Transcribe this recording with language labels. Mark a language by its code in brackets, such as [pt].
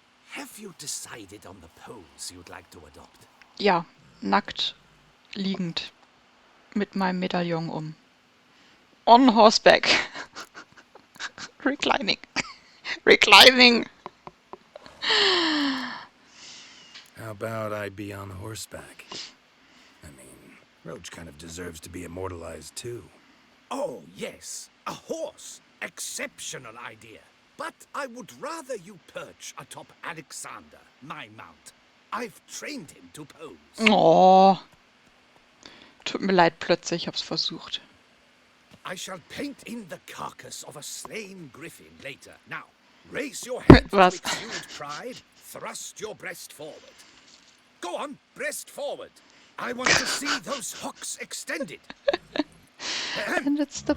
[en] Have you decided on the pose you'd like to adopt? [de] Ja, nackt, liegend, mit meinem Medaillon um. [en] On horseback. Reclining. Reclining. How about I be on horseback? I mean, Roach kind of deserves to be immortalized too. Oh, yes. A horse. Exceptional idea. But I would rather you perch atop Alexander, my mount. I've trained him to pose. Oh. [de] Tut mir leid plötzlich, ich hab's versucht. [en] I shall paint in the carcass of a slain griffin later. Now, raise your head to [de] Was? [en] exude pride. Thrust your breast forward. Go on, breast forward. I want to see those hocks extended. And it's the